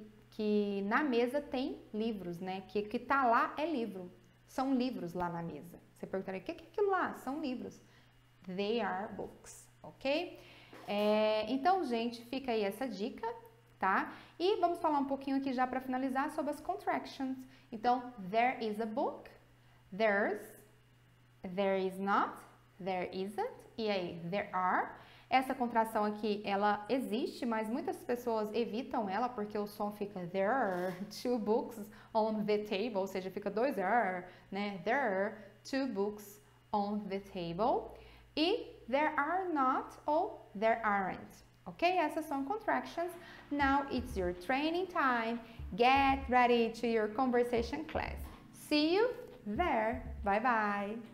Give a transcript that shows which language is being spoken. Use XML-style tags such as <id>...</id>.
<pt>Que na mesa tem livros, né? Que tá lá é livro. São livros lá na mesa. Você perguntaria, o que é aquilo lá? São livros.</pt> <en>They are books, ok?</en> <pt>Então, gente, fica aí essa dica, tá? E vamos falar um pouquinho aqui já para finalizar sobre as contractions.</pt> <en>Então, there is a book, there's, there is not, there isn't, e aí, there are.</en> <pt>Essa contração aqui, ela existe, mas muitas pessoas evitam ela porque o som fica</pt> <en>there are 2 books on the table,</en> <pt>ou seja, fica 2 are, né?</pt> <en>There are 2 books on the table. E there are not ou there aren't. Ok?</en> <pt>Essas são contractions.</pt> <en>Now it's your training time. Get ready to your conversation class. See you there. Bye bye.</en>